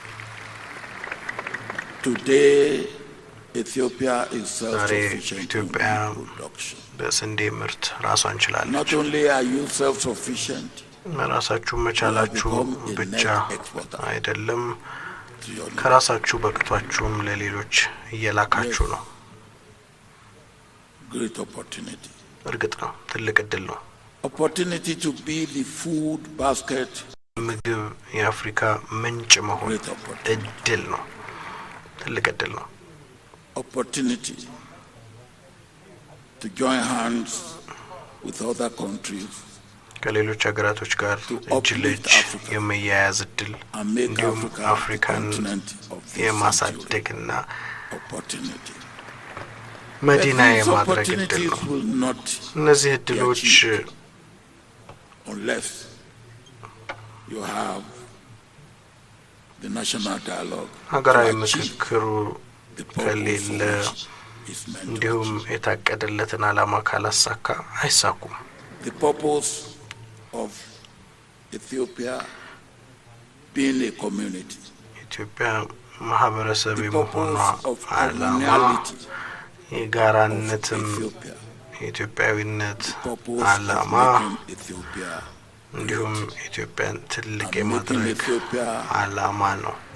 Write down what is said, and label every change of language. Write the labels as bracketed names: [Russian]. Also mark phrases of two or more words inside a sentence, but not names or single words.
[Amharic] ዛሬ ኢትዮጵያ በስንዴ ምርት ራሷን ችላለች። ራሳችሁ መቻላችሁ ብቻ አይደለም፣ ከራሳችሁ በቅቷችሁም ለሌሎች እየላካችሁ ነው። እርግጥ ነው ትልቅ እድል ነው። [English] opportunity to be the food basket [Amharic] ምግብ የአፍሪካ ምንጭ መሆን እድል ነው፣ ትልቅ እድል ነው። [English] opportunity to join hands with other countries [Amharic] ከሌሎች ሀገራቶች ጋር እጅ ለእጅ የመያያዝ እድል እንዲሁም አፍሪካን የማሳደግና መዲና የማድረግ እድል ነው። እነዚህ እድሎች [English] unless you have the national dialogue [Amharic] ሀገራዊ ምክክሩ ከሌለ እንዲሁም የታቀደለትን ዓላማ ካላሳካ አይሳኩም። [English] the purpose of Ethiopia being a community, [Amharic] ኢትዮጵያ ማህበረሰብ የመሆኗ ዓላማ የጋራነትም የኢትዮጵያዊነት ዓላማ እንዲሁም ኢትዮጵያን ትልቅ የማድረግ ዓላማ ነው።